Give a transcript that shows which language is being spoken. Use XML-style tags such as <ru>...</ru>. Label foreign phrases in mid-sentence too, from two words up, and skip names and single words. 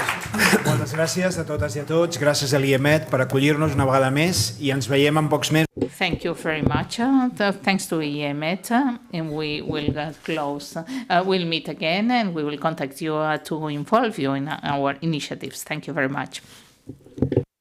<ca>Moltes gràcies a totes i a tots. Gràcies a l'IEMed per acollir-nos una vegada més i ens veiem en pocs mesos.</ca> <en>Thank you very much. Thanks to EuroMed, and we will close. We'll meet again, and we will contact you to involve you in our initiatives. Thank you very much.</en>